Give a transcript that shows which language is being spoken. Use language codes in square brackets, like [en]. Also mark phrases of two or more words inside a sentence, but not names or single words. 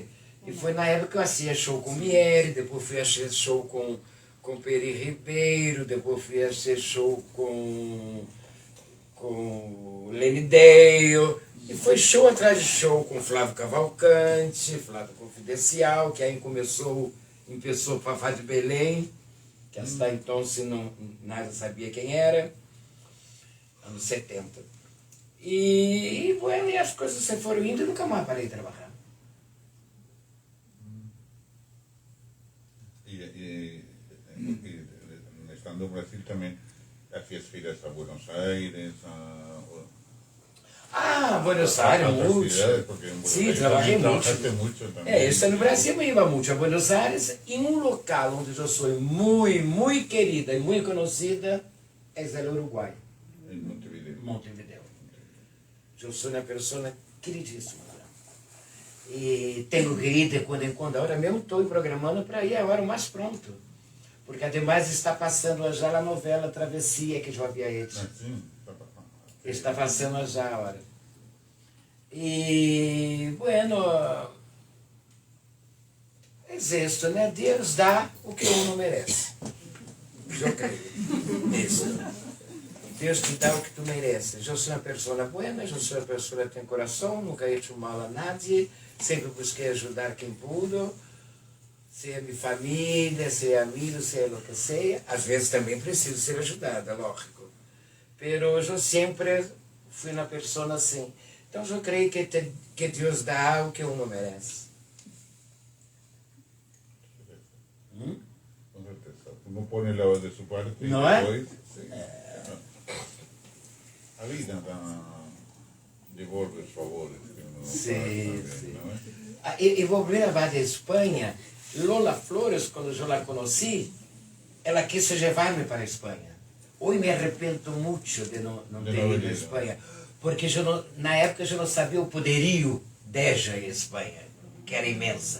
[pt] E foi na época que eu fazia show com Miele, depois fui fazer show com Peri Ribeiro, depois fui fazer show com Lenny Dale, e foi show atrás de show com Flávio Cavalcante, Flávio Confidencial, que aí começou Fafá de Belém, que até então nada sabia quem era, anos 70. E, bueno, e as coisas se foram indo e nunca mais parei de trabalhar. [es] Estando en Brasil también hacías giras a Buenos Aires, Buenos Aires, mucho. Sí, trabajé mucho. [pt] Eu estando no Brasil [es] me iba mucho a Buenos Aires, [pt] e um local onde eu sou muito querida e muito conhecida é o Uruguai. [es] En Montevideo. Montevideo. [pt] Eu sou uma pessoa queridíssima lá. E tenho que ir de quando em quando. Agora mesmo estou programando para ir agora o mais pronto. Porque ademais está passando já a novela Travessia que eu havia hecho. Está passando já agora. E, bueno, é isso, né? Deus dá o que um não merece. Eu creio. Isso. Deus te dá o que tu mereces. Eu sou uma pessoa boa, eu sou uma pessoa que tem coração, nunca [es] he hecho mal a nadie, [pt] sempre busquei ajudar quem pude, seja minha família, seja amigo, seja o que seja. Às vezes também preciso ser ajudada, lógico. Mas eu sempre fui uma pessoa assim. Então eu creio que Deus dá o que um não merece. [es] Con certeza. Uno pone la de su parte y ¿No es? después, sí. [pt] A vida devolve os favores que uno Sim, faz sim. também, não é? E voltei a de Espanha. Lola Flores, quando eu a conheci, ela quis levar-me para a Espanha. Hoje me arrependo muito de não ter ido à Espanha, porque na época eu não sabia o poderio dela em Espanha, que era imensa.